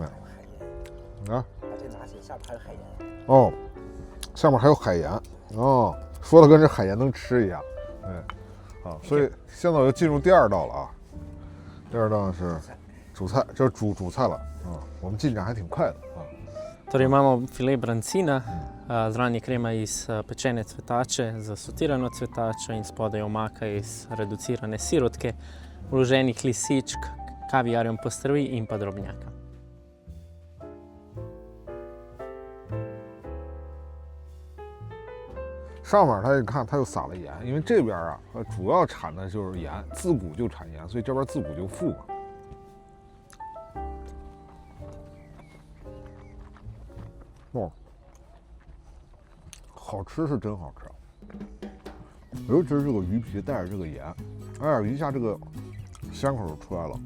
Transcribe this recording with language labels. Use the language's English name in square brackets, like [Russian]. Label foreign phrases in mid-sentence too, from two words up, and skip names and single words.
[Chinese] 哎，啊，这拿起下边还有海盐。哦，下面还有海盐哦，说的跟这海盐能吃一样。哎，啊，所以现在我就进入第二道了啊。第二道是主菜，这是主菜了啊。我们进展还挺快的啊。 [Slovenian] Torej imamo file brancina, zraven je krema iz pečene cvetače z sotirano cvetačo in spodaj omaka iz reducirane sirotke, vloženih lisičk, kaviarjem postrvi in pa drobnjaka. [Chinese] 上面它你看，它又撒了盐，因为这边啊，主要产的就是盐，自古就产盐，所以这边自古就富嘛。哦，好吃是真好吃，尤其是这个鱼皮带着这个盐，哎呀，一下这个香口就出来了。